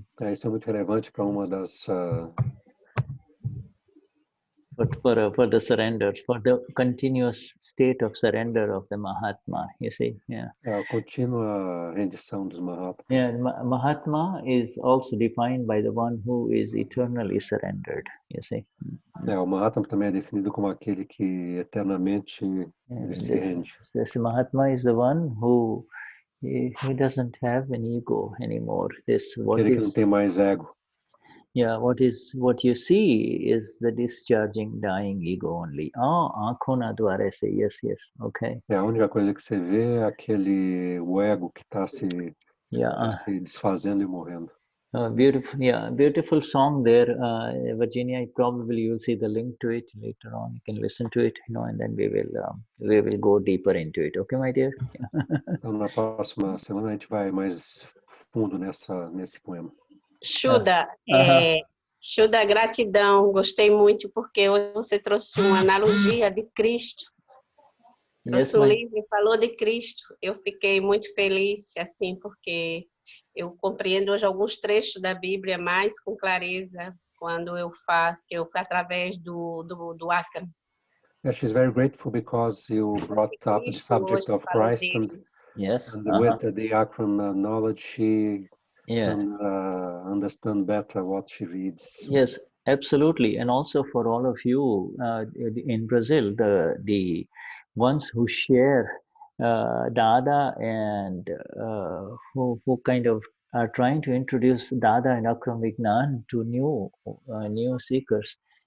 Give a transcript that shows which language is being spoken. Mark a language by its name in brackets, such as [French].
[Portuguese] Isso é muito relevante para uma das [English] for the surrender, for the continuous state of surrender of the Mahatma, you see, yeah. [Portuguese] A contínua rendição dos Mahatmas. [English] Yeah, Mahatma is also defined by the one who is eternally surrendered, you see. [Portuguese] O Mahatma também é definido como aquele que eternamente ele se rende. [English] This Mahatma is the one who he doesn't have an ego anymore. [Portuguese] Aquele que não tem mais ego. [English] Yeah, what you see is the discharging, dying ego only. [Hindi] Aankhon na dwara se, [English] yes, okay. [Portuguese] A única coisa que você vê é o ego que está se desfazendo e morrendo. [English] Beautiful song there, Virginia. Probably you'll see the link to it later on. You can listen to it, and then we will go deeper into it. Okay, my dear. [Portuguese] Então na próxima semana a gente vai mais fundo nesse poema. Shuddha, Shuddha, gratidão. Gostei muito porque hoje você trouxe uma analogia de Cristo. Trouxe um livro e falou de Cristo. Eu fiquei muito feliz, assim, porque eu compreendo hoje alguns trechos da Bíblia mais com clareza quando eu faço, que eu fui através do Akram. [English] Yeah, she's very grateful because you brought up the subject of Christ and with the Akram knowledge she can understand better what she reads. Yes, absolutely, and also for all of you in Brazil, the ones who share Dada and who kind of are trying to introduce Dada and Akram Vignan to new seekers.